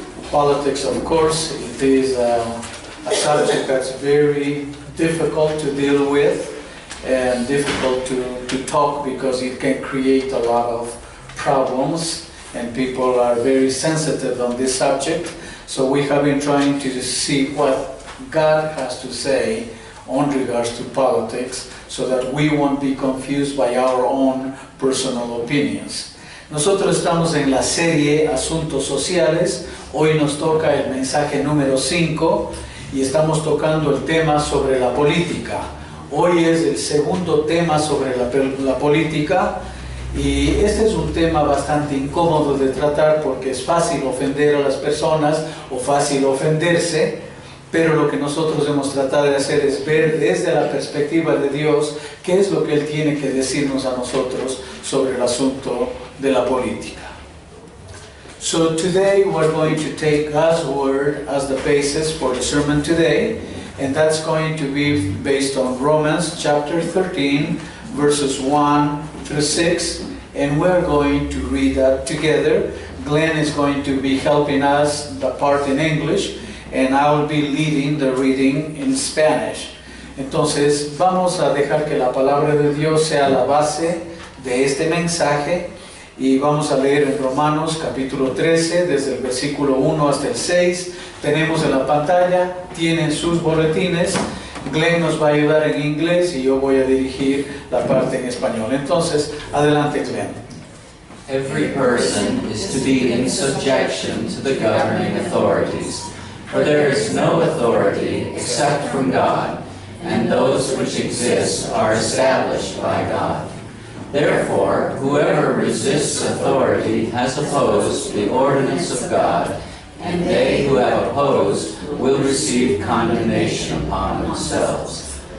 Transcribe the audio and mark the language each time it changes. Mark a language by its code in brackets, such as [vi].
[en] Politics, of course, it is a subject that's very difficult to deal with and difficult to talk because it can create a lot of problems, and people are very sensitive on this subject. So we have been trying to see what God has to say on regards to politics so that we won't be confused by our own personal opinions. [es] Nosotros estamos en la serie Asuntos Sociales. Hoy nos toca el mensaje número 5 y estamos tocando el tema sobre la política. Hoy es el segundo tema sobre la política, y este es un tema bastante incómodo de tratar porque es fácil ofender a las personas o fácil ofenderse, pero lo que nosotros hemos tratado de hacer es ver desde la perspectiva de Dios qué es lo que Él tiene que decirnos a nosotros sobre el asunto de la política. [en] So today we're going to take God's Word as the basis for the sermon today, and that's going to be based on Romans chapter 13, verses 1 through 6, and we're going to read that together. Glenn is going to be helping us the part in English, and I will be leading the reading in Spanish. [es] Entonces vamos a dejar que la palabra de Dios sea la base de este mensaje, y vamos a leer en Romanos capítulo 13, desde el versículo 1 hasta el 6. Tenemos en la pantalla, tienen sus boletines. Glenn nos va a ayudar en inglés y yo voy a dirigir la parte en español. Entonces, adelante, Glenn. [en] Every person is to be in subjection to the governing authorities, for there is no authority except from God, and those which exist are established by God. Therefore, whoever resists authority has opposed the ordinance of God, and they who have opposed will receive condemnation upon themselves.